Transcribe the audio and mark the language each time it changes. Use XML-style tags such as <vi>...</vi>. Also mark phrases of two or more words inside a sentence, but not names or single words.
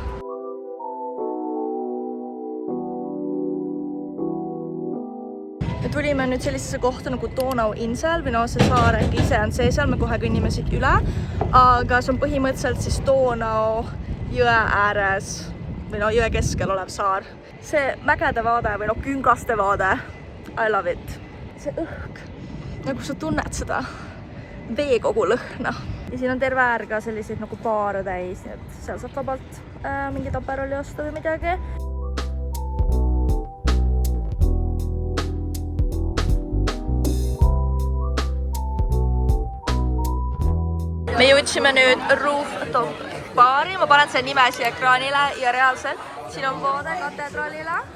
<et>Me tulime nüüd sellisesse kohta nagu Donauinsel või see saar äkki ise on see seal, me kohe kõnnime siit üle, aga see on põhimõtteliselt siis Donau jõe ääres või jõe keskel olev saar. See mägede vaade või küngaste vaade,</et> <en>I love it.</en> <et>See õhk, nagu sa tunned seda veekogu lõhna. Ja siin on terve äär ka selliseid nagu baare täis, nii et seal saab vabalt mingid aperoli osta või midagi. Me jõudsime nüüd rooftop baari, ma panen selle nime siia ekraanile ja reaalselt siin on vaade katedraalile.</et>